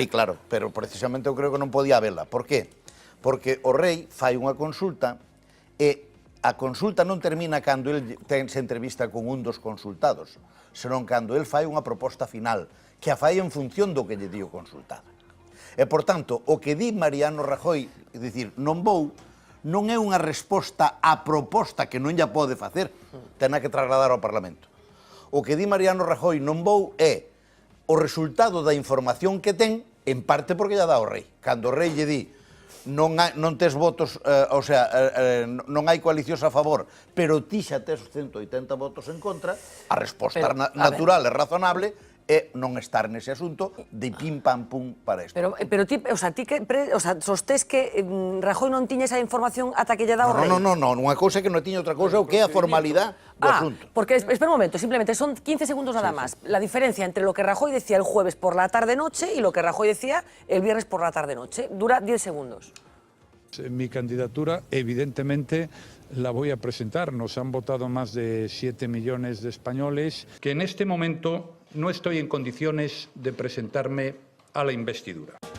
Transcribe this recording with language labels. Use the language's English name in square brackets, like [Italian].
[Galician] Sí, claro, pero precisamente eu creo que non podía habela. Por qué? Porque o rei fai unha consulta e a consulta non termina cando el se entrevista con un dos consultados, senón cando el fai unha proposta final, que a fai en función do que lle di o consultado. E, por tanto, o que di Mariano Rajoy, é dicir, non vou, non é unha resposta á proposta que non lla pode facer, tena que trasladar ao Parlamento. O que di Mariano Rajoy non vou é o resultado da información que ten, en parte porque lla dá o rei. Cando o rei lle di non tes votos, non hai coalicións a favor, pero ti xa tes 180 votos en contra, a resposta natural e razonable é non estar nese asunto de pim pam pum para isto. Pero ti sostés que Rajoy non tiña esa información ata que lle dá o rei? Non, unha cousa que non tiña outra cousa, o que é a formalidade do asunto. [Spanish] Porque, espera un momento, simplemente son 15 segundos nada más. La diferencia entre lo que Rajoy decía el jueves por la tarde-noche y lo que Rajoy decía el viernes por la tarde-noche. Dura 10 segundos. Mi candidatura, evidentemente, la voy a presentar. Nos han votado más de 7 millones de españoles, que en este momento no estoy en condiciones de presentarme a la investidura.